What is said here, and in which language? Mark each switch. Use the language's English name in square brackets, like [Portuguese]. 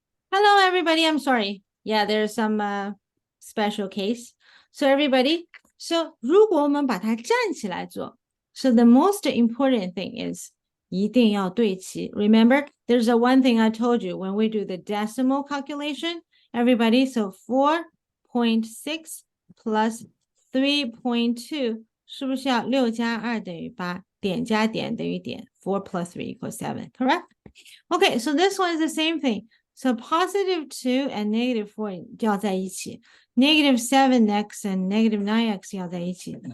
[English] Hello, everybody. I'm sorry. Yeah, there's some special case. So everybody, so [Chinese] 如果我们把它站起来做 [English] so the most important thing is [Chinese] 一定要对齐. [English] Remember, there's a one thing I told you when we do the decimal calculation. Everybody, so 4.6 plus 3.2 [Chinese] 是不是要6加2等于8，点加点等于点 [English] 4 plus 3 equals 7, correct? Okay, so this one is the same thing. So positive 2 and negative 4 [Chinese] 要在一起. [English] Negative 7x and negative 9x [Chinese] 要在一起.